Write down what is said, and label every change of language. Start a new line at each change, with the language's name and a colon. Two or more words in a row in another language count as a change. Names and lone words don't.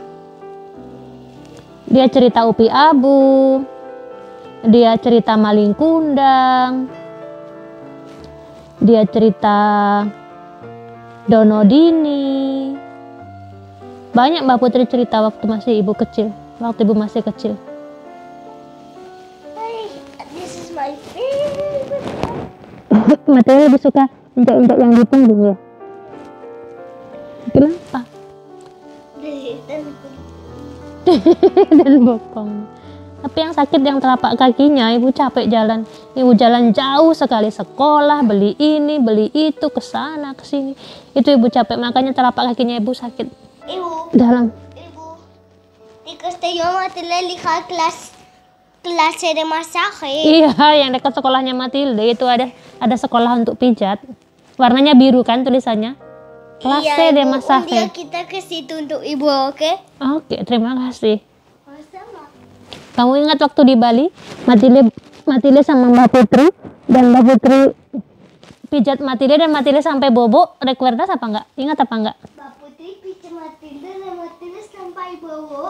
Indonesian: Dia cerita Upi Abu, dia cerita maling kundang, dia cerita Donodini. Banyak Mbak Putri cerita waktu masih ibu kecil, waktu ibu masih kecil.
English: This is my favorite.
Indonesian: Matanya lebih suka injak-injak yang di punggung ya. Kenapa? Dan bokong. Tapi yang sakit yang telapak kakinya, ibu capek jalan. Ibu jalan jauh sekali, sekolah, beli ini, beli itu, ke sana, ke sini. Itu ibu capek, makanya telapak kakinya ibu sakit. Ibu, Dalam. di Castellón Matilde lihat kelas
Spanish: de masaje.
Indonesian: Iya, yang dekat sekolahnya Matilde itu ada sekolah untuk pijat. Warnanya biru kan tulisannya.
Spanish: Clase de
Indonesian: Ibu,
Spanish: masaje. un día
Indonesian: kita ke situ untuk ibu, oke? Oke, terima kasih. Sama. Kamu ingat waktu di Bali, Matilde sama Mbak Putri, dan Mbak Putri pijat Matilde dan Matilde sampai bobo. Recuerdas apa enggak? Ingat apa enggak? Mbak Putri pijat Matilde dan Matilde sampai bobo.